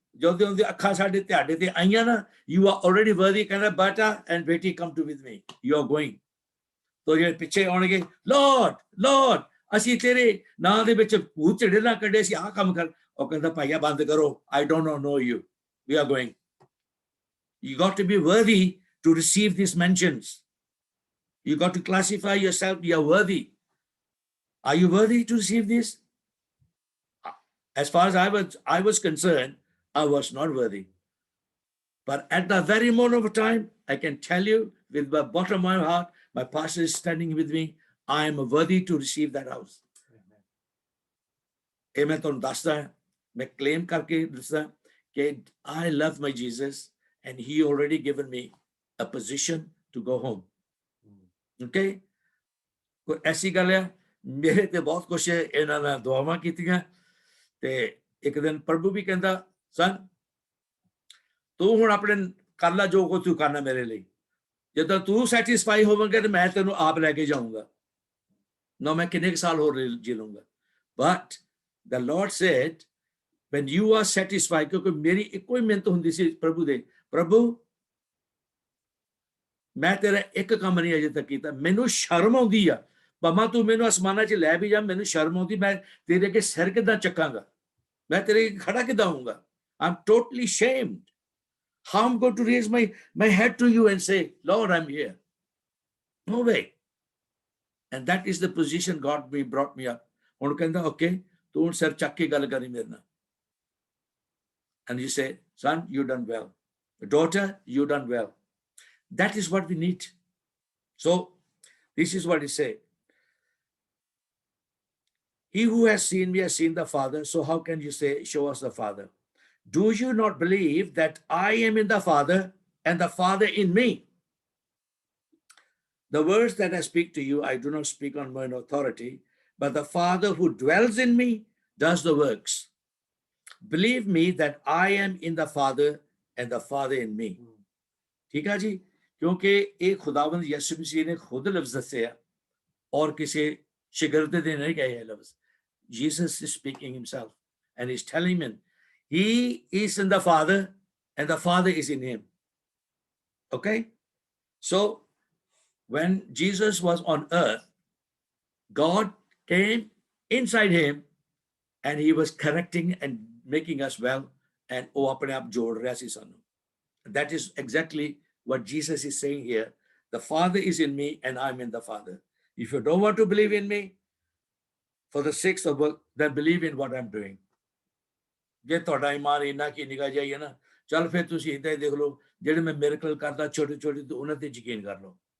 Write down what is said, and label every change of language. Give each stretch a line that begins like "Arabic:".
Punjabi: ਜਦੋਂ ਉਹਦੀ ਅੱਖਾਂ ਸਾਡੇ ਤੁਹਾਡੇ ਤੇ ਆਈਆਂ ਨਾ
English: you are already worthy
Punjabi: ਕਹਿੰਦਾ ਬੇਟਾ
English: and
Punjabi: ਬੇਟੀ
English: come to with me. You are going.
Punjabi: ਤੋ ਜਿਹੜੇ ਪਿੱਛੇ ਆਉਣਗੇ Lord ਅਸੀਂ ਤੇਰੇ ਨਾਂ ਦੇ ਵਿੱਚ ਭੂਤ ਝੜੇ ਨਾ ਕੱਢੇ ਸੀ ਆਹ ਕੰਮ ਕਰ ਉਹ ਕਹਿੰਦਾ ਭਾਈਆ ਬੰਦ ਕਰੋ
English: I don't know you. We are going. You got to be worthy to receive these mentions. You got to classify yourself. You are worthy. Are you worthy to receive this? As far as I was concerned, I was not worthy. But at the very moment of time, I can tell you with the bottom of my heart, my pastor is standing with me. I am worthy to receive that house.
Punjabi: ਇਹ ਮੈਂ ਤੁਹਾਨੂੰ ਦੱਸਦਾ ਮੈਂ claim ਕਰਕੇ ਦੱਸਦਾ ਕਿ
English: I love my Jesus and he already given me a position to go home. Okay?
Punjabi: ਕੋਈ ਐਸੀ ਗੱਲ ਹੈ ਮੇਰੇ ਤੇ ਬਹੁਤ ਕੁਛ ਇਹਨਾਂ ਨਾਲ ਦੁਆਵਾਂ ਕੀਤੀਆਂ ਤੇ ਇੱਕ ਦਿਨ ਪ੍ਰਭੂ ਵੀ ਕਹਿੰਦਾ son ਤੂੰ ਹੁਣ ਆਪਣੇ ਕਰ ਲੈ ਜੋ ਕੁਝ ਤੂੰ ਕਰਨਾ ਮੇਰੇ ਲਈ, ਜਦੋਂ ਤੂੰ ਸੈਟੀਸਫਾਈ ਹੋਵੇਂਗਾ ਤੇ ਮੈਂ ਤੈਨੂੰ ਆਪ ਲੈ ਕੇ ਜਾਊਂਗਾ ਨਾ, ਮੈਂ ਕਿੰਨੇ ਸਾਲ ਹੋਰ ਜੀ ਲੂੰਗਾ।
English: but the lord said when you are satisfied,
Punjabi: ਕਿਉਂਕਿ ਮੇਰੀ ਇੱਕੋ ਹੀ ਮਿਹਨਤ ਹੁੰਦੀ ਸੀ ਪ੍ਰਭੂ ਦੇ, ਪ੍ਰਭੂ ਮੈਂ ਤੇਰਾ ਇੱਕ ਕੰਮ ਨਹੀਂ ਅਜੇ ਤੱਕ ਕੀਤਾ, ਮੈਨੂੰ ਸ਼ਰਮ ਆਉਂਦੀ ਆ, ਭਾਵੇਂ ਤੂੰ ਮੈਨੂੰ ਅਸਮਾਨਾਂ 'ਚ ਲੈ ਵੀ ਜਾ, ਮੈਨੂੰ ਸ਼ਰਮ ਆਉਂਦੀ, ਮੈਂ ਤੇਰੇ ਅੱਗੇ ਸਿਰ ਕਿੱਦਾਂ ਚੱਕਾਂਗਾ, ਮੈਂ ਤੇਰੇ ਅੱਗੇ ਖੜਾ ਕਿੱਦਾਂ ਹੋਊਂਗਾ।
English: I'm totally shamed. How I'm going to raise my head to you and say, Lord, I'm here? No way. And that is the position God brought me up.
Punjabi: ਹੁਣ ਕਹਿੰਦਾ ਓਕੇ, ਤੂੰ ਹੁਣ ਸਿਰ ਚੱਕ ਕੇ ਗੱਲ ਕਰੀ ਮੇਰੇ ਨਾਲ।
English: And you say, son, you done well. Daughter, you done well. That is what we need. So this is what he said. He who has seen me has seen the Father. So how can you say, show us the Father? Do you not believe that I am in the Father and the Father in me? The words that I speak to you, I do not speak on my own authority, but the Father who dwells in me does the works. Believe me that I am in the Father and the Father in me.
Hindi: ठीक है जी, क्योंकि एक खुदावंद यीशु मसीह ने खुद लफ्ज दसे और किसी शिगिर्द ने नहीं कहे ये लफ्ज।
English: Jesus is speaking himself and he's telling him he is in the Father and the Father is in him. Okay, so when Jesus was on earth, God came inside him and he was correcting and making us well, and
Punjabi: oh apne aap jod raha si sanu.
English: That is exactly what Jesus is saying here. The Father is in me and I'm in the Father. If you don't want to believe in me for the sake of work, then believe in what I'm doing.
Punjabi: ਜੇ ਤੁਹਾਡਾ ਇਮਾਨ ਇੰਨਾ ਕੀ ਨਿਕਾ ਜਾਈਏ ਨਾ, ਚੱਲ ਫਿਰ ਤੁਸੀਂ ਇੱਦਾਂ ਹੀ ਦੇਖ ਲਓ, ਜਿਹੜੇ ਮੈਂ ਮਿਰਕਲ ਕਰਦਾ ਛੋਟੇ ਛੋਟੇ ਤੇ ਉਹਨਾਂ ਤੇ ਯਕੀਨ ਕਰ ਲਓ।